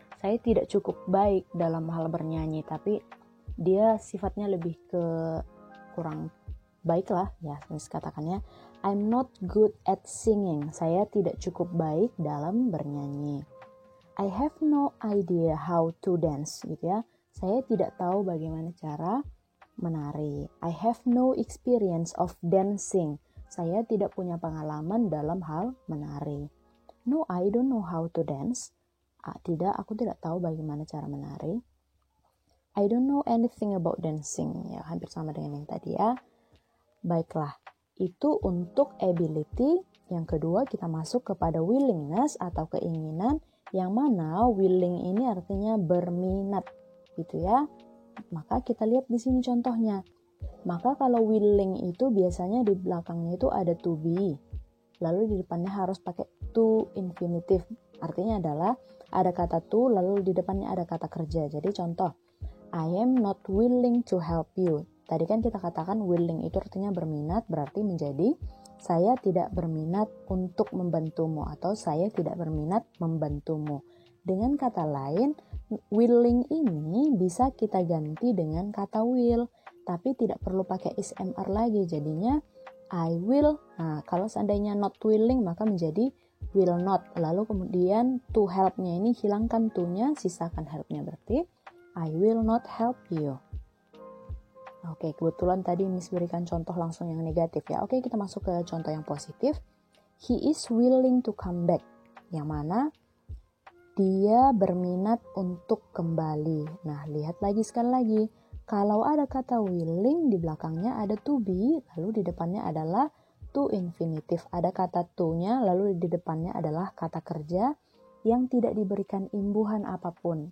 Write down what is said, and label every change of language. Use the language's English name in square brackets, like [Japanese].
[Indonesian] Saya tidak cukup baik dalam hal bernyanyi, tapi dia sifatnya lebih ke kurang baik lah ya, katakannya [English] I'm not good at singing. [Indonesian] Saya tidak cukup baik dalam bernyanyi. [English] I have no idea how to dance [Indonesian] gitu ya. Saya tidak tahu bagaimana cara menari. [English] I have no experience of dancing. [Indonesian] Saya tidak punya pengalaman dalam hal menari. [English] No, I don't know how to dance. [Indonesian] Tidak, aku tidak tahu bagaimana cara menari. [English] I don't know anything about dancing. [Indonesian] Ya, hampir sama dengan yang tadi ya. Baiklah, itu untuk ability. Yang kedua, kita masuk kepada willingness atau keinginan. Yang mana willing ini artinya berminat. Gitu ya. Maka kita lihat di sini contohnya. Maka kalau willing itu biasanya di belakangnya itu ada to be. lalu di depannya harus pakai to infinitive. Artinya adalah ada kata to, lalu di depannya ada kata kerja. Jadi contoh, [English] I am not willing to help you. [Indonesian] Tadi kan kita katakan willing itu artinya berminat, berarti menjadi saya tidak berminat untuk membantumu atau saya tidak berminat membantumu. Dengan kata lain, willing ini bisa kita ganti dengan kata will, tapi tidak perlu pakai is/am lagi. Jadinya [English] I will. [Indonesian] Nah, kalau seandainya not willing maka menjadi will not. Lalu kemudian to help-nya ini hilangkan to-nya, sisakan help-nya, berarti [English] I will not help you. [Indonesian] Oke, kebetulan tadi Miss berikan contoh langsung yang negatif ya. Oke, kita masuk ke contoh yang positif. [English] He is willing to come back. [Indonesian] Yang mana dia berminat untuk kembali. Nah, lihat lagi sekali lagi. Kalau ada kata willing, di belakangnya ada to be, lalu di depannya adalah to infinitive. Ada kata to-nya, lalu di depannya adalah kata kerja yang tidak diberikan imbuhan apapun.